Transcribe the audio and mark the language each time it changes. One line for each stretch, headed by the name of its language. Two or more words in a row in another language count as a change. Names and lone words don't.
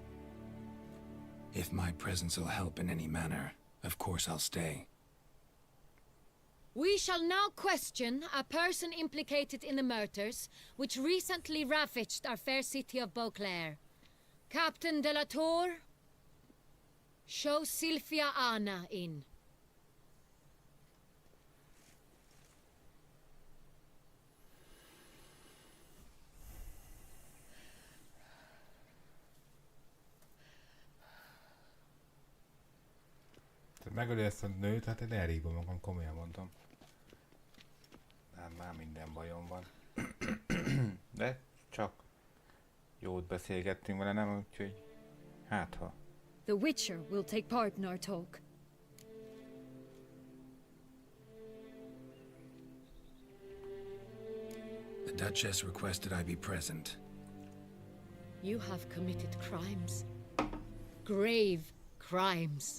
English: If my presence will help in any manner, of course I'll stay. We shall now question a person implicated in the murders which recently ravaged our fair city of Beauclair. Captain de la Tour, show Sylvia Anna in.
Hungarian: Megöli ezt a nőt, hát én elrígom magam, komolyan mondom. Hát már minden bajom van. De csak jót beszélgettünk vele, nem? Úgyhogy hát ha.
English: The Witcher will take part in our talk. The Duchess requested I be present. You have committed crimes. Grave crimes.